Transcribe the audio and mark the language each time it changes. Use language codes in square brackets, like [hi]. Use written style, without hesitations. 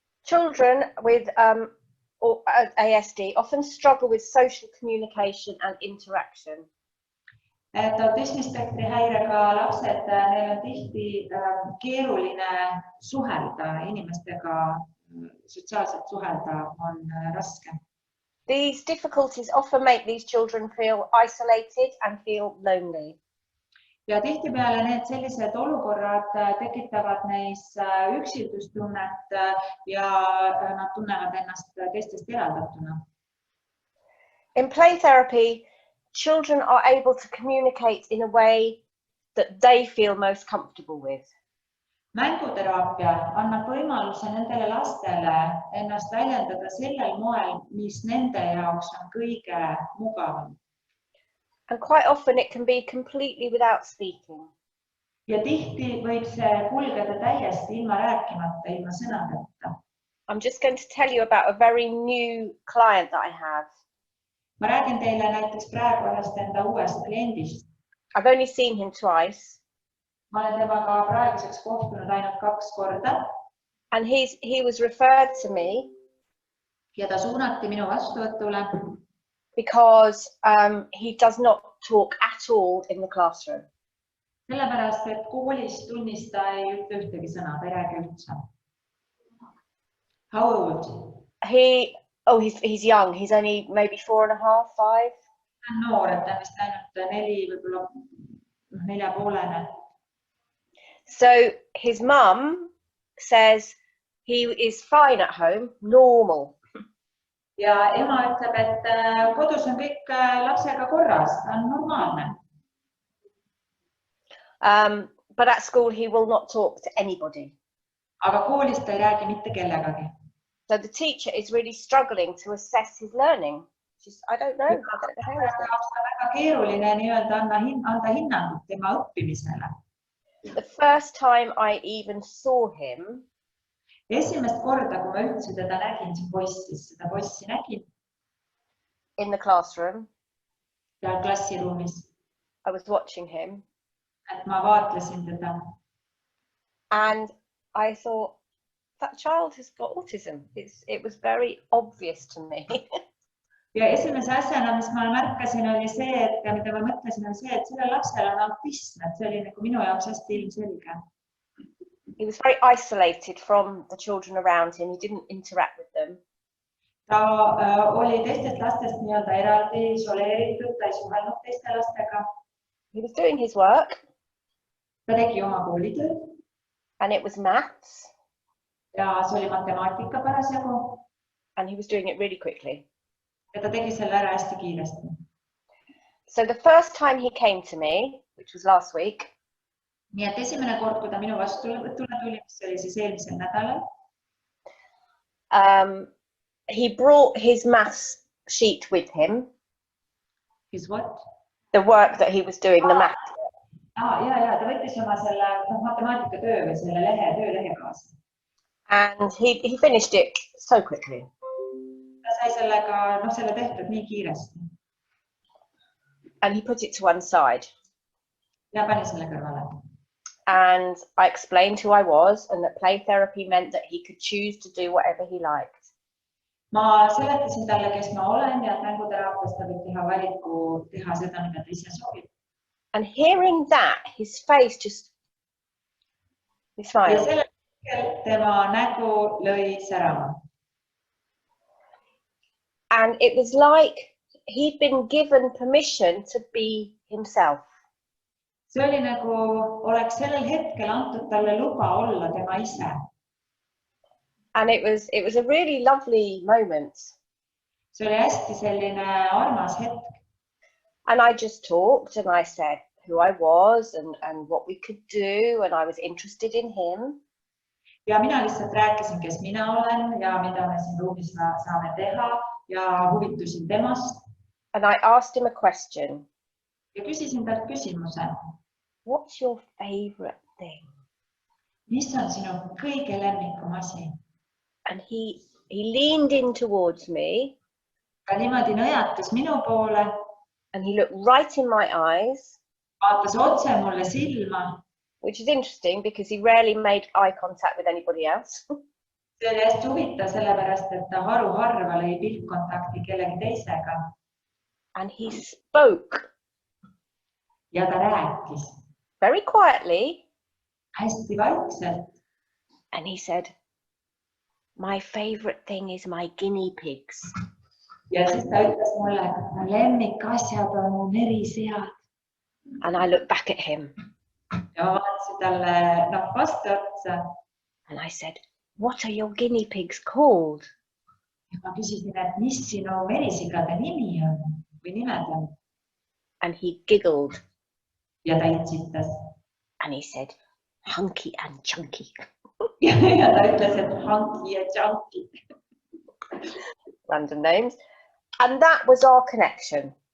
[en] Children with ASD often struggle with social communication and interaction. [et] Et autismispektri häirega lapsed, neil on tihti keeruline suhelda inimestega, sotsiaalselt suhelda on raske. [en] These difficulties often make these children feel isolated and feel lonely. [et] Ja tihtipeale need sellised olukorrad tekitavad neis üksildustunnet ja nad tunnevad ennast teistest eraldatuna. [en] In play therapy, children are able to communicate in a way that they feel most comfortable with. [et] Mänguteraapia annab võimaluse nendele lastele ennast väljendada sellel moel, mis nende jaoks on kõige mugavam. [en] And quite often it can be completely without speaking. [et] Ja tihti võib see kulgeda täiesti ilma rääkimata, ilma sõnadeta. [en] I'm just going to tell you about a very new client that I have. [et] Ma räägin teile näiteks praegu ühest enda uuest kliendist. [en] I've only seen him twice. [et] Ma olen temaga praeguseks kohtunud ainult 2 korda. [en] And he was referred to me. [et] Ja ta suunati minu vastuvõtule. [en] Because he does not talk at all in the classroom. [et] Sellepärast, et koolis tunnis ta ei ütle ühtegi sõna, ta ei räägi üldse. [en] How old? He's young. He's only maybe 4.5, 5. [et] noor, et ta vist ainult 4, võib-olla 4,5. [en] So his mum says he is fine at home, normal. [et] Ja ema ütleb, et kodus on kõik lapsega korras, ta on normaalne. [en] But at school he will not talk to anybody. [et] Aga koolis ta ei räägi mitte kellegagi. [en] So the teacher is really struggling to assess his learning. I don't know. [et] Väga keeruline nii-öelda anda hinnangut tema õppimisele. [en] The first time I even saw him, [et] esimest korda, kui ma üldse teda nägin, seda poissi nägin [en] in the classroom, [et] seal klassiruumis, [en] I was watching him, [et] et ma vaatlesin teda. [en] and I thought, that child has got autism. It was very obvious to me. [et] Ja esimese asjana, mis ma märkasin, oli see, et mida ma mõtlesin, on see, et sellel lapsel on autism, et see oli nagu minu jaoks hästi ilmselge. [en] He was very isolated from the children around him. He didn't interact with them. [et] Ta oli teistest lastest nii-öelda eraldi, isoleeritud, ta ei suhelnud teiste lastega. [en] He was doing his work. [et] Ta tegi oma koolitööd. [en] And it was maths. [et] Ja see oli matemaatika parasjagu. [en] And he was doing it really quickly. [et] Ja ta tegi selle ära hästi kiiresti. [en] So the first time he came to me, which was last week, [et] nii et esimene kord, kui ta minu vastuvõtule tuli, mis oli siis eelmisel nädalal, [en] he brought his maths sheet with him. His what? The work that he was doing, the maths. [et] Ja, ta võttis oma selle matemaatika töö või selle töölehe kaasa. [en] And he finished it so quickly. [et] Ta sai selle tehtud nii kiiresti. [en] And he put it to one side. [et] Ja pani selle kõrvale. [en] And I explained who I was and that play therapy meant that he could choose to do whatever he liked. [et] Ma seletasin talle, kes ma olen ja mänguteraapias ta võib teha valiku, teha seda, mida ta ise soovib. [en] And hearing that, his face just, he smiled. [et] Ja selle tema nägu lõi särama. [en] And it was like he'd been given permission to be himself. [et] See oli nagu oleks sellel hetkel antud talle luba olla tema ise. [en] And it was a really lovely moment. [et] See oli hästi selline armas hetk. [en] And I just talked and I said who I was and what we could do, and I was interested in him. [et] Ja mina lihtsalt rääkisin, kes mina olen ja mida me siin ruumis saame teha ja huvitusin temast. [en] And I asked him a question. [et] Ja küsisin talt küsimuse. [en] What's your favorite thing? [et] Mis on sinu kõige lemmikum asi? [en] And he leaned in towards me. [et] Ta niimoodi nõjatas minu poole. [en] And he looked right in my eyes. [et] Vaatas otse mulle silma. [en] Which is interesting because he rarely made eye contact with anybody else. [et] See oli hästi huvitav sellepärast, et ta harva lõi pilkkontakti kellegi teisega. [en] And he spoke. [et] Ja ta rääkis. [en] Very quietly. [et] Hästi vaikselt. [en] And he said, my favorite thing is my guinea pigs. [et] Ja siis ta ütles mulle, et mu lemmikasjad on mu merisead. [en] And I looked back at him. [et] Ja ma vaatasin talle vastu otsa. [en] And I said, what are your guinea pigs called? [et] Ja ma küsisin, et mis sinu merisigade nimi on või nimed on? [en] And he giggled. [et] Ja ta itsitas. [en] And he said, Hunky and Chunky. [et] Ja ta ütles, et Hunky ja Chunky. [en] Random names. And that was our connection.